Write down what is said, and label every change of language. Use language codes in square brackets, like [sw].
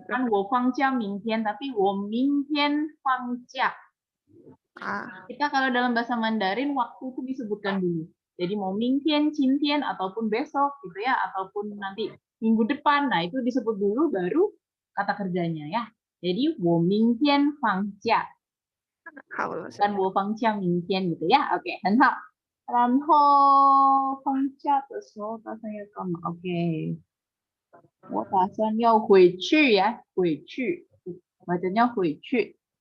[id] bukan [zh] 我放假明天, [id] tapi [zh] 我明天放假. [id] Kita kalau dalam bahasa Mandarin waktu itu disebutkan dulu. Jadi mau 明天, 今天, ataupun besok gitu ya, ataupun nanti minggu depan. Nah itu disebut dulu baru kata kerjanya ya. Jadi [zh] 我明天放假. 好了， [id] Bukan [zh] 我放假明天 [id] gitu ya. [zh] Oke, 很好。然后放假的时候打算要干嘛 ？OK， 我打算要回去呀，回去， [id] bacanya [zh] 回去。